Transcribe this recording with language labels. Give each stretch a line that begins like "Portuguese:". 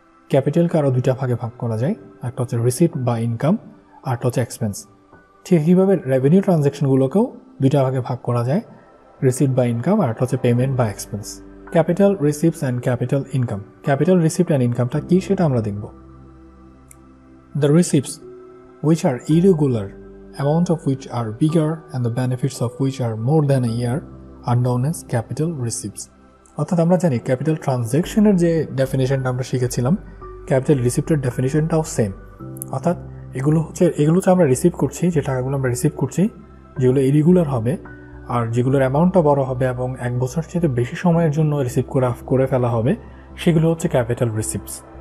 Bangla: ক্যাপিটালকে আরও 2টা ভাগে ভাগ করা যায়, একটা হচ্ছে রিসিপ্ট বা ইনকাম, আর হচ্ছে এক্সপেন্স। ঠিক একইভাবে রেভিনিউ ট্রানজ্যাকশনগুলোকেও 2টা ভাগে ভাগ করা যায়, রিসিপ্ট বা ইনকাম, আর হচ্ছে পেমেন্ট বা expense.
English: Capital receipts and capital income.
Bangla: Capital receipt and ইনকামটা কি সেটা আমরা দেখব।
English: The receipts which are irregular, amount of which are bigger and the benefits of which are more than a year, are known as capital receipts.
Bangla: অর্থাৎ আমরা জানি capital ট্রানজ্যাকশনের যে ডেফিনেশনটা আমরা শিখেছিলাম, ক্যাপিটাল রিসিপ্টের ডেফিনেশনটাও সেম। অর্থাৎ এগুলোতে আমরা রিসিভ করছি, যে টাকাগুলো আমরা রিসিভ করছি, যেগুলো ইরেগুলার হবে আর যেগুলোর অ্যামাউন্টটা বড় হবে এবং 1 বছর চেয়ে বেশি সময়ের জন্য রিসিভ করে ফেলা হবে, সেগুলো হচ্ছে ক্যাপিটাল রিসিপ্টস।